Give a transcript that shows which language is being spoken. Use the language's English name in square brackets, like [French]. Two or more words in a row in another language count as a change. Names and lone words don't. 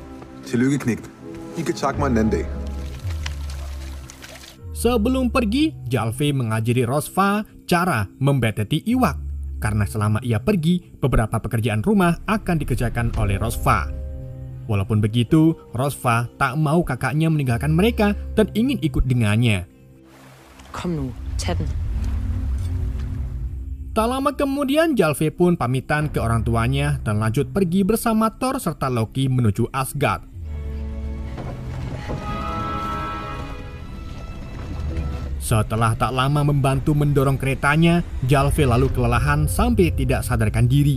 [Indonesian] Sebelum pergi, Gylfi mengajari Rosva cara [Javanese] membeteti iwak. [Indonesian] Karena selama ia pergi, beberapa pekerjaan rumah akan dikerjakan oleh Rosva. Walaupun begitu, Rosva tak mau kakaknya meninggalkan mereka dan ingin ikut dengannya. [Danish] Kom nu, tag den. [Indonesian] Tak lama kemudian, Gylfi pun pamitan ke orang tuanya dan lanjut pergi bersama Thor serta Loki menuju Asgard. Setelah tak lama membantu mendorong keretanya, Gylfi lalu kelelahan sampai tidak sadarkan diri.